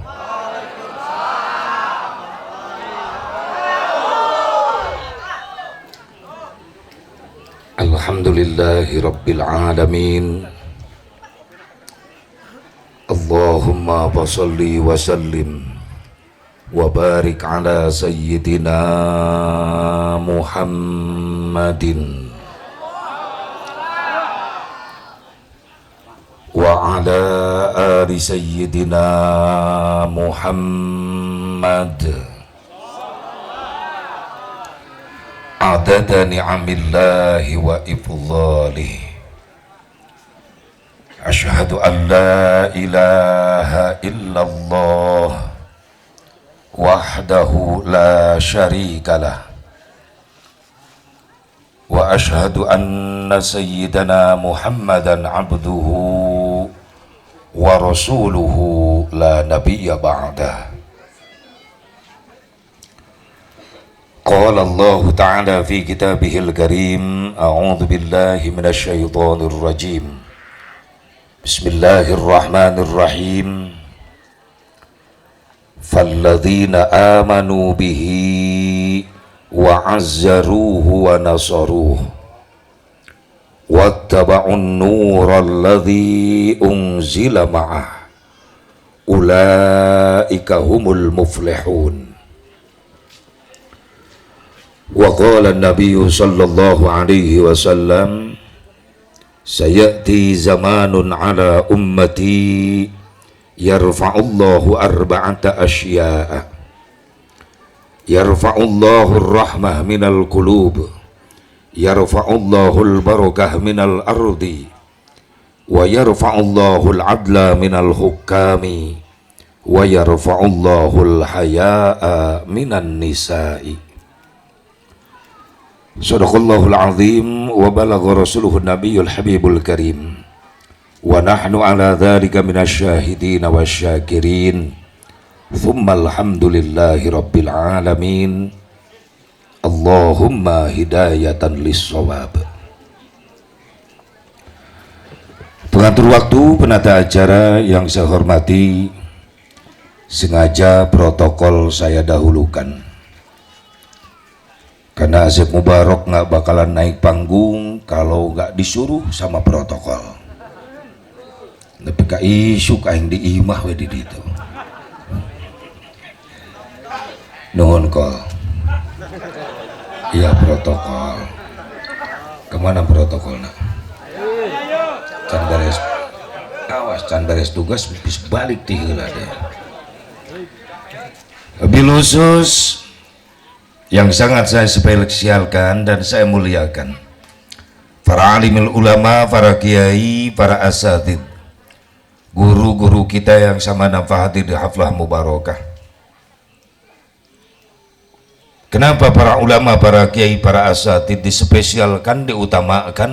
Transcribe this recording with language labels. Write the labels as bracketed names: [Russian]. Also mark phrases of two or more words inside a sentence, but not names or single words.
[Arabic] الحمد لله رب العالمين. اللهم صل وسلم وبارك على سيدنا محمد وعلى آل سيدنا محمد عدد نعم الله وإفضاله. أشهد أن لا إله إلا الله وحده لا شريك له وأشهد أن سيدنا محمدا عبده ورسوله لا نبي بعده. قال الله تعالى في كتابه الكريم أعوذ بالله من الشيطان الرجيم. Bismillahirrahmanirrahim. فالذين آمنوا به وعزروه ونصروه واتبعوا النور الذي أنزل معه أولئك هم المفلحون. وقال النبي صلى الله عليه وسلم, sayati زمان على أمتي يرفع الله أربعة أشياء يرفع الله الرحمة من القلوب يرفع الله البركة من الأرض ويرفع الله العدل من الحكام ويرفع الله الحياء من النساء. صدق الله العظيم وبلغ رسوله النبي الحبيب الكريم. ونحن على ذلك من الشاهدين والشاكرين. ثم الحمد لله رب العالمين. اللهم هداية للصواب. [Indonesian] Pengatur waktu, penata acara yang saya hormati, sengaja protokol saya dahulukan karena Asep Mubarak nggak bakalan naik panggung kalau nggak disuruh sama protokol. [Sundanese] Tapi ka isu kaing diimah we di ditu. Nuhun kol. [Indonesian] Iya protokol. Kemana protokolnya? [Sundanese] can beres awas can beres tugas bis balik ti heula deh. [Indonesian] Wabil khusus yang sangat saya spesialkan dan saya muliakan para [Arabic] عالم العلماء, [Indonesian] para kiai, para asatid, guru-guru kita yang sama nafahatir di [Arabic] حفلة مباركة. [Indonesian] Kenapa para ulama, para kiai, para asatid dispesialkan, diutamakan?